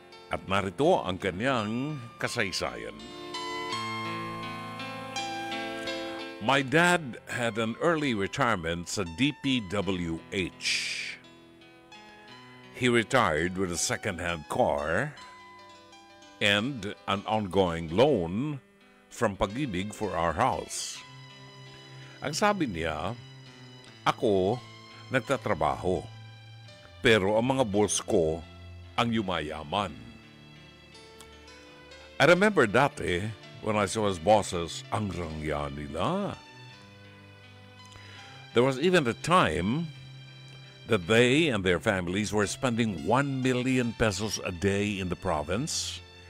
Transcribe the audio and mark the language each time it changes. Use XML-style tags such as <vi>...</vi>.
<tl>At narito ang kanyang kasaysayan.</tl> <en>My dad had an early retirement sa DPWH. he retired with a second-hand car and an ongoing loan from Pag-ibig for our house.</en> <tl>Ang sabi niya, ako nagtatrabaho, pero ang mga boss ko ang yumayaman.</tl> <en>I remember dati, when I saw his bosses,</en> <tl>ang rangya nila.</tl> <en>There was even a time that they and their families were spending 1 million pesos a day in the province.</en>